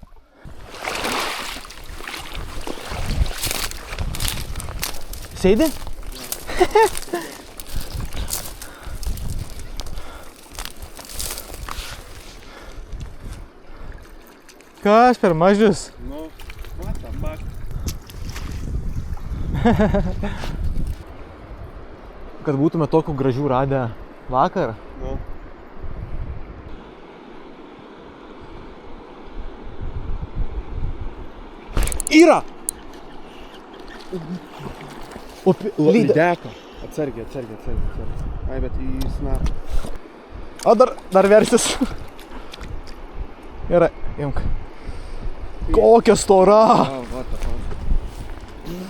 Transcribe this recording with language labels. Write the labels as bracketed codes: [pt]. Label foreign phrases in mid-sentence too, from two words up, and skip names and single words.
[lt] Sėdi? Kas per mažius? Nu, [en] what the fuck. [lt] Kad būtume tokių gražių radę vakar. Nu. Yra! Lydeka. Atsargiai. Ai, bet į snapą. O dar versis. Gerai, imk. Kokia stora! [en] What the fuck.